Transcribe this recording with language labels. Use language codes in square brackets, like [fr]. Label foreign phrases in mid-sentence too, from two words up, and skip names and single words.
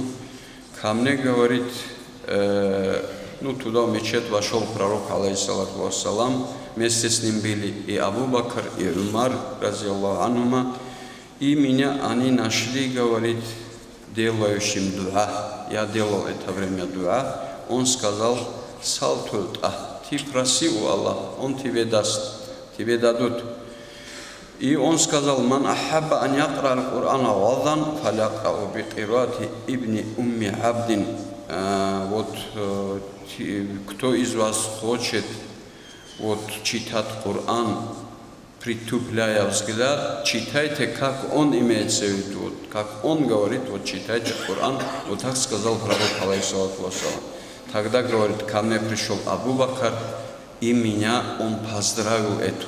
[ru] Ко мне, говорит, туда в мечеть вошел пророк, [ar] عليه الصلاة والسلام, [ru] вместе с ним были и Абу Бакр, и Умар, [ar] رضي الله عنهما, [ru] и меня они нашли, говорит, делающим дуа. Я делал это время дуа. Он сказал: «Салтульта, ты проси у Аллаха, Он тебе даст, тебе дадут». И он сказал: [ar] «من أحب أن يقرأ القرآن ودا فليقرأ بقراءة ابن أم عبد». [ru] Вот кто из вас хочет вот читать Коран, притупляя взгляд, читайте, как он имеется в виду, вот, как он говорит, вот читайте Коран. Вот так сказал пророк, [ar] عليه الصلاة والسلام. [ru] Тогда, говорит, ко мне пришел Абу Бакр, и меня он поздравил этому.